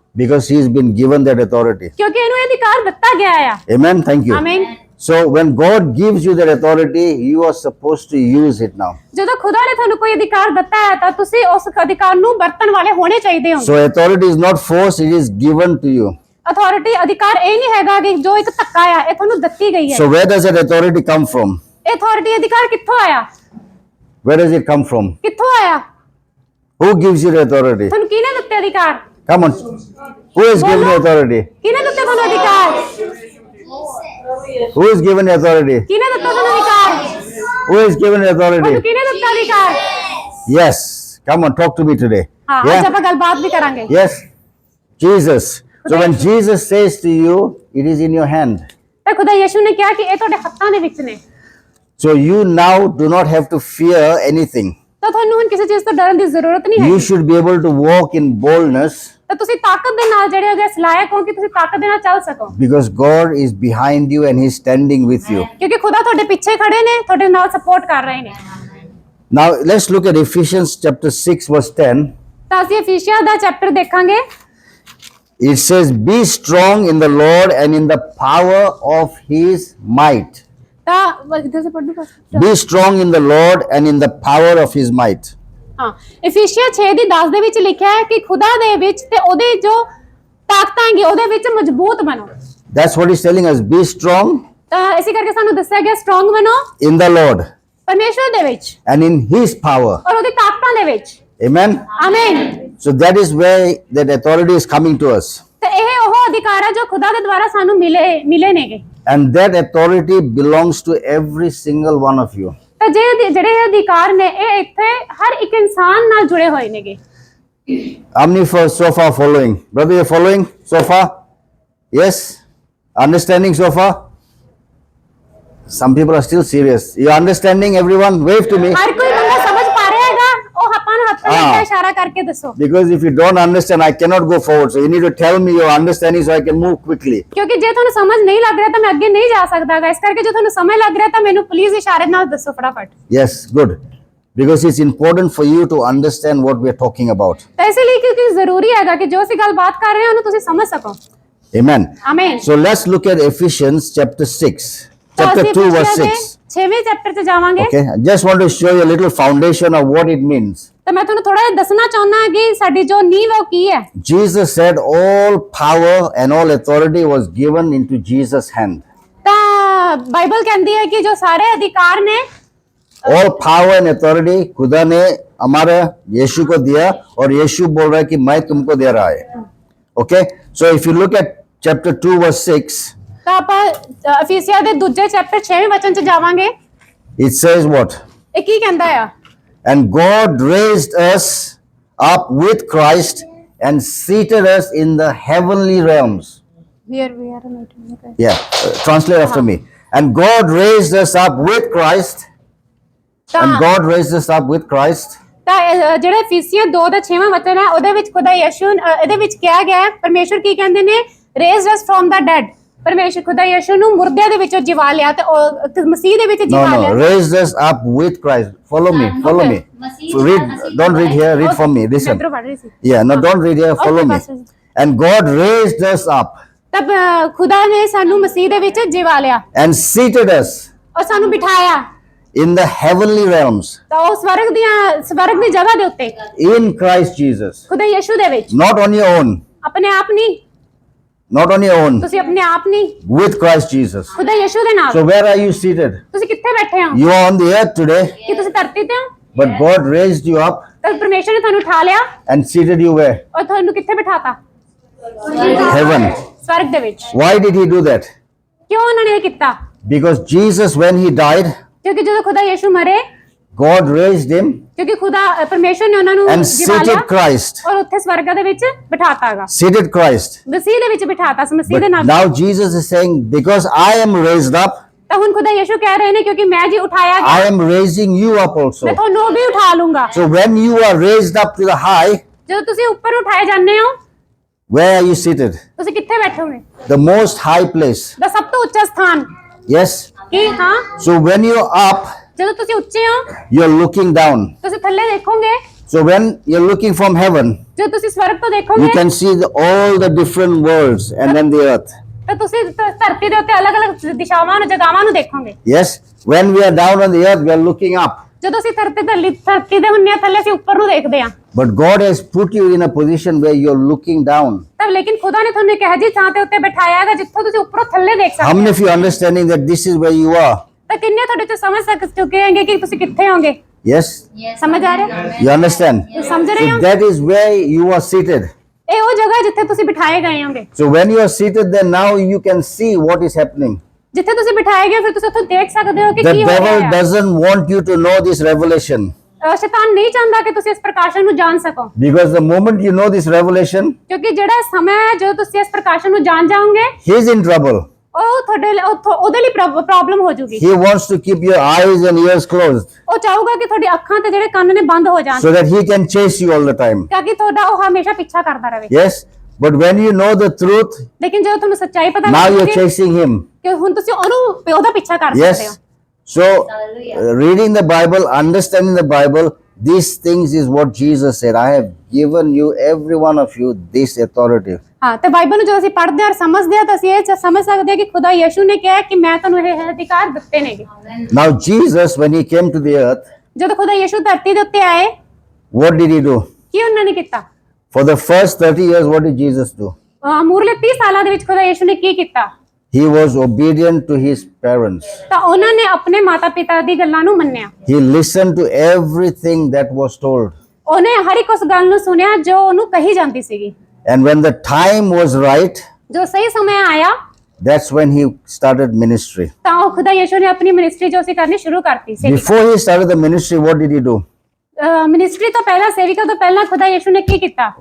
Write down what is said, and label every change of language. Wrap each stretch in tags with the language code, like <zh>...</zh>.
<en>Because he's been given that authority.</en> <pa>ਕਿਉਂਕਿ ਇਹਨੂੰ ਇਹ ਅਧਿਕਾਰ ਦਿੱਤਾ ਗਿਆ ਆ।</pa> <en>Amen. Thank you.</en> <pa>ਆਮੀਨ।</pa> <en>So when God gives you that authority, you are supposed to use it now.</en> <pa>ਜਦੋਂ ਖੁਦਾ ਨੇ ਤੁਹਾਨੂੰ ਕੋਈ ਅਧਿਕਾਰ ਦਿੱਤਾ ਹੈ ਤਾਂ ਤੁਸੀਂ ਉਸ ਅਧਿਕਾਰ ਨੂੰ ਵਰਤਣ ਵਾਲੇ ਹੋਣੇ ਚਾਹੀਦੇ ਹੋ।</pa> <en>So authority is not force, it is given to you.</en> <pa>Authority ਅਧਿਕਾਰ ਇਹ ਨਹੀਂ ਹੈਗਾ ਕਿ ਜੋ ਇੱਕ ਧੱਕਾ ਆ, ਇਹ ਤੁਹਾਨੂੰ ਦਿੱਤੀ ਗਈ ਹੈ।</pa> <en>So where does that authority come from?</en> <pa>ਇਹ ਅਥਾਰਟੀ ਅਧਿਕਾਰ ਕਿੱਥੋਂ ਆਇਆ?</pa> <en>Where does it come from?</en> <pa>ਕਿੱਥੋਂ ਆਇਆ?</pa> <en>Who gives you the authority?</en> <pa>ਤੁਹਾਨੂੰ ਕਿਹਨੇ ਦਿੱਤੇ ਅਧਿਕਾਰ?</pa> <en>Come on. Who has given you authority?</en> <pa>ਕਿਹਨੇ ਦਿੱਤੇ ਤੁਹਾਨੂੰ ਅਧਿਕਾਰ?</pa> <en>Who has given you authority?</en> <pa>ਕਿਹਨੇ ਦਿੱਤਾ ਤੁਹਾਨੂੰ ਅਧਿਕਾਰ?</pa> <en>Who has given you authority?</en> <pa>ਤੁਹਾਨੂੰ ਕਿਹਨੇ ਦਿੱਤਾ ਅਧਿਕਾਰ?</pa> <en>Yes. Come on, talk to me today.</en> <pa>ਹਾਂ, ਅੱਜ ਆਪਾਂ ਗੱਲਬਾਤ ਵੀ ਕਰਾਂਗੇ।</pa> <en>Yes. Jesus. So when Jesus says to you, it is in your hand.</en> <pa>ਤਾਂ ਖੁਦਾ ਯਿਸੂ ਨੇ ਕਿਹਾ ਕਿ ਇਹ ਤੁਹਾਡੇ ਹੱਥਾਂ ਦੇ ਵਿੱਚ ਨੇ।</pa> <en>So you now do not have to fear anything.</en> <pa>ਤਾਂ ਤੁਹਾਨੂੰ ਹੁਣ ਕਿਸੇ ਚੀਜ਼ ਤੋਂ ਡਰਨ ਦੀ ਜ਼ਰੂਰਤ ਨਹੀਂ ਹੈ।</pa> <en>You should be able to walk in boldness</en> <pa>ਤਾਂ ਤੁਸੀਂ ਤਾਕਤ ਦੇ ਨਾਲ ਜਿਹੜੇ ਹੈਗੇ ਸਲਾਇਕ ਹੋ ਕਿ ਤੁਸੀਂ ਤਾਕਤ ਦੇ ਨਾਲ ਚੱਲ ਸਕੋ,</pa> <en>because God is behind you and He's standing with you.</en> <pa>ਕਿਉਂਕਿ ਖੁਦਾ ਤੁਹਾਡੇ ਪਿੱਛੇ ਖੜੇ ਨੇ, ਤੁਹਾਡੇ ਨਾਲ ਸਪੋਰਟ ਕਰ ਰਹੇ ਨੇ।</pa> <en>Now let's look at Ephesians chapter 6 verse 10.</en> <pa>ਤਾਂ ਅਸੀਂ ਇਫੀਸੀਆ ਦਾ ਚੈਪਟਰ ਦੇਖਾਂਗੇ।</pa> <en>It says, be strong in the Lord and in the power of His might.</en> <pa>ਤਾਂ ਇਧਰ ਸੇ ਪੜ੍ਹ ਦੂੰ।</pa> <en>Be strong in the Lord and in the power of His might.</en> <pa>ਹਾਂ, ਇਫੀਸੀਆ 6:10 ਦੇ ਵਿੱਚ ਲਿਖਿਆ ਹੈ ਕਿ ਖੁਦਾ ਦੇ ਵਿੱਚ ਤੇ ਉਹਦੇ ਜੋ ਤਾਕਤਾਂ ਹੈਗੀ ਉਹਦੇ ਵਿੱਚ ਮਜ਼ਬੂਤ ਬਣੋ।</pa> <en>That's what He's telling us. Be strong</en> <pa>ਤਾਂ ਇਸੇ ਕਰਕੇ ਸਾਨੂੰ ਦੱਸਿਆ ਗਿਆ ਸਟਰੋਂਗ ਬਣੋ</pa> <en>in the Lord</en> <pa>ਪਰਮੇਸ਼ਵਰ ਦੇ ਵਿੱਚ</pa> <en>and in His power.</en> <pa>ਔਰ ਉਹਦੀ ਤਾਕਤਾਂ ਦੇ ਵਿੱਚ।</pa> <en>Amen.</en> <pa>ਆਮੀਨ।</pa> <en>So that is where that authority is coming to us.</en> <pa>ਤੇ ਇਹ ਉਹ ਅਧਿਕਾਰ ਹੈ ਜੋ ਖੁਦਾ ਦੇ ਦੁਆਰਾ ਸਾਨੂੰ ਮਿਲੇ ਨੇਗੇ।</pa> <en>And that authority belongs to every single one of you.</en> <pa>ਤਾਂ ਜਿਹੜੇ ਅਧਿਕਾਰ ਨੇ ਇਹ ਇੱਥੇ ਹਰ ਇੱਕ ਇਨਸਾਨ ਨਾਲ ਜੁੜੇ ਹੋਏ ਨੇਗੇ।</pa> <en>How many so far following? Brother, you're following so far? Yes? Understanding so far? Some people are still serious. You're understanding, everyone? Wave to me.</en> <pa>ਹਰ ਕੋਈ ਬੰਦਾ ਸਮਝ ਪਾ ਰਿਹਾ ਹੈਗਾ? ਉਹ ਆਪਾਂ ਨੂੰ ਹੱਥ ਨਾਲ ਹਾਂ। ਇਸ਼ਾਰਾ ਕਰਕੇ ਦੱਸੋ।</pa> <en>Because if you don't understand, I cannot go forward. So you need to tell me your understanding so I can move quickly.</en> <pa>ਕਿਉਂਕਿ ਜੇ ਤੁਹਾਨੂੰ ਸਮਝ ਨਹੀਂ ਲੱਗ ਰਿਹਾ ਤਾਂ ਮੈਂ ਅੱਗੇ ਨਹੀਂ ਜਾ ਸਕਦਾਗਾ। ਇਸ ਕਰਕੇ ਜੇ ਤੁਹਾਨੂੰ ਸਮਝ ਲੱਗ ਰਿਹਾ ਤਾਂ ਮੈਨੂੰ ਪਲੀਜ਼ ਇਸ਼ਾਰੇ ਨਾਲ ਦੱਸੋ ਫਟਾਫਟ।</pa> <en>Yes, good. because it's important for you to understand what we are talking about.</en> <pa>ਤਾਂ ਇਸ ਲਈ ਕਿਉਂਕਿ ਜ਼ਰੂਰੀ ਹੈਗਾ ਕਿ ਜੋ ਅਸੀਂ ਗੱਲਬਾਤ ਕਰ ਰਹੇ ਹਾਂ ਉਹਨੂੰ ਤੁਸੀਂ ਸਮਝ ਸਕੋ।</pa> <en>Amen.</en> <pa>ਆਮੀਨ।</pa> <en>So let's look at Ephesians chapter 6,</en> <pa>ਤਾਂ</pa> <en>chapter</en> <pa>ਅਸੀਂ</pa> <en>2 verse</en> <pa>ਇਫਿਸੀਆਂ ਦੇ</pa> <en>6.</en> <pa>6ਵੇਂ ਚੈਪਟਰ 'ਚ ਜਾਵਾਂਗੇ।</pa> <en>Okay, I just want to show you a little foundation of what it means.</en> <pa>ਤਾਂ ਮੈਂ ਤੁਹਾਨੂੰ ਥੋੜਾ ਜਿਹਾ ਦੱਸਣਾ ਚਾਹੁੰਦਾ ਹਾਂ ਕਿ ਸਾਡੀ ਜੋ ਨੀਂਹ ਹੈ ਉਹ ਕੀ ਹੈ।</pa> <en>Jesus said all power and all authority was given into Jesus' hand.</en> <pa>ਤਾਂ ਬਾਈਬਲ ਕਹਿੰਦੀ ਹੈ ਕਿ ਜੋ ਸਾਰੇ ਅਧਿਕਾਰ ਨੇ</pa> <en>All power and authority</en> <hi>खुदा ने हमारे यीशु को दिया और यीशु बोल रहा है कि मैं तुमको दे रहा है.</hi> <en>Okay, so if you look at chapter 2 verse 6,</en> <pa>ਤਾਂ ਆਪਾਂ ਅਫੀਸੀਆਂ ਦੇ ਦੂਜੇ ਚੈਪਟਰ 6ਵੇਂ ਵਚਨ 'ਚ ਜਾਵਾਂਗੇ।</pa> <en>it says what?</en> <pa>ਇਹ ਕੀ ਕਹਿੰਦਾ ਆ?</pa> <en>And God raised us up with Christ and seated us in the heavenly realms. We are Yeah, translate after me. And God raised us up with Christ. And</en> <pa>ਤਾਂ</pa> <en>God raised us up with Christ.</en> <pa>ਤਾਂ ਜਿਹੜੇ ਅਫੀਸੀਆਂ 2 ਦਾ 6ਵਾਂ ਵਚਨ ਹੈ ਉਹਦੇ ਵਿੱਚ ਖੁਦਾ ਯਿਸੂ ਇਹਦੇ ਵਿੱਚ ਕਿਹਾ ਗਿਆ ਹੈ ਪਰਮੇਸ਼ਵਰ ਕੀ ਕਹਿੰਦੇ ਨੇ</pa> <en>Raised us from the dead.</en> <pa>ਪਰਮੇਸ਼ਵਰ ਖੁਦਾ ਯਿਸੂ ਨੂੰ ਮੁਰਦਿਆਂ ਦੇ ਵਿੱਚੋਂ ਜਿਵਾ ਲਿਆ ਤੇ ਉਹ ਮਸੀਹ ਦੇ ਵਿੱਚ</pa> <en>No,</en> <pa>ਜਿਵਾ</pa> <en>no,</en> <pa>ਲਿਆ।</pa> <en>raised us up with Christ. Follow me, follow me. So read, don't read here, read from me. Listen.</en> <pa>ਇੱਧਰੋਂ ਪੜ੍ਹ ਰਹੀ ਸੀ।</pa> <en>Yeah, no, don't read here, follow me. pastor. And God raised us up</en> <pa>ਤਬ ਖੁਦਾ ਨੇ ਸਾਨੂੰ ਮਸੀਹ ਦੇ ਵਿੱਚ ਜਿਵਾ ਲਿਆ</pa> <en>and seated us</en> <pa>ਔਰ ਸਾਨੂੰ ਬਿਠਾਇਆ</pa> <en>in the heavenly realms</en> <pa>ਤਾਂ ਉਹ ਸਵਰਗ ਦੀ ਜਗ੍ਹਾ ਦੇ ਉੱਤੇ</pa> <en>in Christ Jesus.</en> <pa>ਖੁਦਾ ਯਿਸੂ ਦੇ ਵਿੱਚ</pa> <en>Not on your own,</en> <pa>ਆਪਣੇ ਆਪ ਨਹੀਂ,</pa> <en>not on your own,</en> <pa>ਤੁਸੀਂ ਆਪਣੇ ਆਪ ਨਹੀਂ,</pa> <en>with Christ Jesus.</en> <pa>ਖੁਦਾ ਯਿਸੂ ਦੇ ਨਾਲ।</pa> <en>So where are you seated?</en> <pa>ਤੁਸੀਂ ਕਿੱਥੇ ਬੈਠੇ ਹੋ?</pa> <en>You are on the earth today,</en> <pa>ਕਿ ਤੁਸੀਂ ਧਰਤੀ ਤੇ ਹੋ?</pa> <en>but God raised you up</en> <pa>ਤਾਂ ਪਰਮੇਸ਼ਰ ਨੇ ਤੁਹਾਨੂੰ ਉਠਾ ਲਿਆ</pa> <en>and seated you where?</en> <pa>ਔਰ ਤੁਹਾਨੂੰ ਕਿੱਥੇ ਬਿਠਾਤਾ?</pa> <en>Heaven.</en> <pa>ਸਵਰਗ ਦੇ ਵਿੱਚ।</pa> <en>Why did he do that?</en> <pa>ਕਿਉਂ ਉਹਨਾਂ ਨੇ ਇਹ ਕੀਤਾ?</pa> <en>Because Jesus, when he died,</en> <pa>ਕਿਉਂਕਿ ਜਦੋਂ ਖੁਦਾ ਯਿਸੂ ਮਰੇ,</pa> <en>God raised him</en> <pa>ਕਿਉਂਕਿ ਪਰਮੇਸ਼ਰ ਨੇ ਉਹਨਾਂ ਨੂੰ</pa> <en>and</en> <pa>ਜਿਵਾ ਲਿਆ</pa> <en>seated Christ.</en> <pa>ਔਰ ਉੱਥੇ ਸਵਰਗ ਦੇ ਵਿੱਚ ਬਿਠਾਤਾਗਾ।</pa> <en>Seated Christ.</en> <pa>ਮਸੀਹ ਦੇ ਵਿੱਚ ਬਿਠਾਤਾ, ਮਸੀਹ</pa> <en>But</en> <pa>ਦੇ ਨਾਲ।</pa> <en>now Jesus is saying, because I am raised up,</en> <pa>ਤਾਂ ਹੁਣ ਖੁਦਾ ਯਿਸੂ ਕਹਿ ਰਹੇ ਨੇ ਕਿਉਂਕਿ ਮੈਂ ਜੀ ਉਠਾਇਆ</pa> <en>I</en> <pa>ਗਿਆ,</pa> <en>am raising you up also.</en> <pa>ਮੈਂ ਤੁਹਾਨੂੰ ਵੀ ਉਠਾ ਲੂੰਗਾ।</pa> <en>So when you are raised up to the high,</en> <pa>ਜਦੋਂ ਤੁਸੀਂ ਉੱਪਰ ਉਠਾਏ ਜਾਂਦੇ ਹੋ,</pa> <en>where are you seated?</en> <pa>ਤੁਸੀਂ ਕਿੱਥੇ ਬੈਠੋਗੇ?</pa> <en>The most high place.</en> <pa>ਦਾ ਸਭ ਤੋਂ ਉੱਚਾ ਸਥਾਨ।</pa> <en>Yes.</en> <pa>ਕੀ? ਹਾਂ,</pa> <en>So when you're up,</en> <pa>ਜਦੋਂ ਤੁਸੀਂ ਉੱਚੇ ਹੋ,</pa> <en>you're looking down.</en> <pa>ਤੁਸੀਂ ਥੱਲੇ ਦੇਖੋਗੇ।</pa> <en>So when you're looking from heaven,</en> <pa>ਜਦੋਂ ਤੁਸੀਂ ਸਵਰਗ ਤੋਂ</pa> <en>you</en> <pa>ਦੇਖੋਗੇ</pa> <en>can see all the different worlds and then the earth.</en> <pa>ਤਾਂ ਤੁਸੀਂ ਧਰਤੀ ਦੇ ਉੱਤੇ ਅਲੱਗ-ਅਲੱਗ ਦਿਸ਼ਾਵਾਂ ਨੂੰ, ਜਗ੍ਹਾਵਾਂ ਨੂੰ ਦੇਖੋਗੇ।</pa> <en>Yes. When we are down on the earth, we are looking up.</en> <pa>ਜਦੋਂ ਅਸੀਂ ਧਰਤੀ ਦੇ ਹੁੰਨੇ ਆ ਥੱਲੇ ਅਸੀਂ ਉੱਪਰ ਨੂੰ ਦੇਖਦੇ ਆ।</pa> <en>But God has put you in a position where you're looking down.</en> <pa>ਤਾਂ ਲੇਕਿਨ ਖੁਦਾ ਨੇ ਤੁਹਾਨੂੰ ਇੱਕ ਇਹੋ ਜਿਹੀ ਥਾਂ ਤੇ ਉੱਤੇ ਬਿਠਾਇਆ ਹੈਗਾ ਜਿੱਥੋਂ ਤੁਸੀਂ ਉੱਪਰੋਂ ਥੱਲੇ ਦੇਖ</pa> <en>How</en> <pa>ਸਕਦੇ</pa> <en>many</en> <pa>ਹੋ।</pa> <en>of you understanding that this is where you are?</en> <pa>ਤਾਂ ਕਿੰਨੇ ਤੁਹਾਡੇ ਚ ਸਮਝ ਚੁੱਕੇ ਹੋਣਗੇ ਕਿ ਤੁਸੀਂ ਕਿੱਥੇ ਹੋਗੇ?</pa> <en>Yes.</en> <pa>ਸਮਝ ਆ ਰਿਹਾ?</pa> <en>You understand?</en> <pa>ਤੁਸੀਂ ਸਮਝ ਰਹੇ</pa> <en>So</en> <pa>ਹੋ?</pa> <en>that is where you are seated.</en> <pa>ਇਹ ਉਹ ਜਗ੍ਹਾ ਹੈ ਜਿੱਥੇ ਤੁਸੀਂ ਬਿਠਾਏ ਗਏ ਹੋਗੇ।</pa> <en>So when you are seated there, now you can see what is happening.</en> <pa>ਜਿੱਥੇ ਤੁਸੀਂ ਬਿਠਾਏ ਗਏ ਫਿਰ ਤੁਸੀਂ ਉੱਥੋਂ ਦੇਖ ਸਕਦੇ ਹੋ ਕਿ</pa> <en>The</en> <pa>ਕੀ ਹੋ ਰਿਹਾ</pa> <en>devil</en> <pa>ਹੈ।</pa> <en>doesn't want you to know this revelation.</en> <pa>ਸ਼ੈਤਾਨ ਨਹੀਂ ਚਾਹੁੰਦਾ ਕਿ ਤੁਸੀਂ ਇਸ ਪ੍ਰਕਾਸ਼ਨ ਨੂੰ ਜਾਣ ਸਕੋ,</pa> <en>Because the moment you know this revelation,</en> <pa>ਕਿਉਂਕਿ ਜਿਹੜਾ ਸਮਾਂ ਹੈ ਜਦੋਂ ਤੁਸੀਂ ਇਸ ਪ੍ਰਕਾਸ਼ਨ ਨੂੰ ਜਾਣ ਜਾਓਗੇ</pa> <en>he's in trouble.</en> <pa>ਉਹ ਤੁਹਾਡੇ ਲਈ ਉਹਦੇ ਲਈ ਪ੍ਰੋਬਲਮ ਹੋ ਜਾਊਗੀ।</pa> <en>He wants to keep your eyes and ears closed</en> <pa>ਉਹ ਚਾਹੂਗਾ ਕਿ ਤੁਹਾਡੀ ਅੱਖਾਂ ਤੇ ਜਿਹੜੇ ਕੰਨ ਨੇ ਬੰਦ ਹੋ ਜਾਣ</pa> <en>so that he can chase you all the time.</en> <pa>ਤਾਂ ਕਿ ਤੁਹਾਡਾ ਉਹ ਹਮੇਸ਼ਾ ਪਿੱਛਾ ਕਰਦਾ ਰਹੇ।</pa> <en>Yes. But when you know the truth,</en> <pa>ਲੇਕਿਨ ਜਦੋਂ ਤੁਹਾਨੂੰ ਸੱਚਾਈ ਪਤਾ</pa> <en>now you're</en> <pa>ਲੱਗੇਗੀ</pa> <en>chasing him.</en> <pa>ਕਿ ਹੁਣ ਤੁਸੀਂ ਉਹਦਾ ਪਿੱਛਾ ਕਰ ਸਕਦੇ ਹੋ।</pa> <en>Yes. So reading the Bible, understanding the Bible, these things is what Jesus said. I have given you, every one of you, this authority.</en> <pa>ਹਾਂ, ਤੇ ਬਾਈਬਲ ਨੂੰ ਜਦੋਂ ਅਸੀਂ ਪੜ੍ਹਦੇ ਹਾਂ ਔਰ ਸਮਝਦੇ ਹਾਂ ਤਾਂ ਅਸੀਂ ਇਹ ਸਮਝ ਸਕਦੇ ਹਾਂ ਕਿ ਖੁਦਾ ਯਿਸੂ ਨੇ ਕਿਹਾ ਕਿ ਮੈਂ ਤੁਹਾਨੂੰ ਇਹ ਅਧਿਕਾਰ ਦਿੱਤੇ ਨੇਗੇ।</pa> <en>Now Jesus, when he came to the earth,</en> <pa>ਜਦੋਂ ਖੁਦਾ ਯਿਸੂ ਧਰਤੀ ਦੇ ਉੱਤੇ ਆਏ,</pa> <en>what did he do?</en> <pa>ਕੀ ਉਹਨਾਂ ਨੇ ਕੀਤਾ?</pa> <en>For the first 30 years, what did Jesus do?</en> <pa>ਮੂਰਲੇ 30 ਸਾਲਾਂ ਦੇ ਵਿੱਚ ਖੁਦਾ ਯਿਸੂ ਨੇ ਕੀ ਕੀਤਾ?</pa> <en>He was obedient to his parents.</en> <pa>ਤਾਂ ਉਹਨਾਂ ਨੇ ਆਪਣੇ ਮਾਤਾ ਪਿਤਾ ਦੀ ਗੱਲਾਂ ਨੂੰ ਮੰਨਿਆ।</pa> <en>He listened to everything that was told.</en> <pa>ਉਹਨੇ ਹਰ ਇੱਕ ਉਸ ਗੱਲ ਨੂੰ ਸੁਣਿਆ ਜੋ ਉਹਨੂੰ ਕਹੀ ਜਾਂਦੀ ਸੀਗੀ।</pa> <en>And when the time was right,</en> <pa>ਜੋ ਸਹੀ ਸਮਾਂ ਆਇਆ,</pa> <en>that's when he started ministry.</en> <pa>ਤਾਂ ਉਹ ਖੁਦਾ ਯਿਸੂ ਨੇ ਆਪਣੀ ਮਿਨਿਸਟਰੀ ਜੋ ਸੀ ਕਰਨੀ ਸ਼ੁਰੂ ਕਰਤੀ ਸੀ।</pa> <en>Before he started the ministry, what did he do?</en> <pa>Ministry ਤੋਂ ਪਹਿਲਾਂ, ਸੇਵਿਕਾ ਤੋਂ ਪਹਿਲਾਂ ਖੁਦਾ ਯਿਸੂ ਨੇ ਕੀ ਕੀਤਾ?</pa>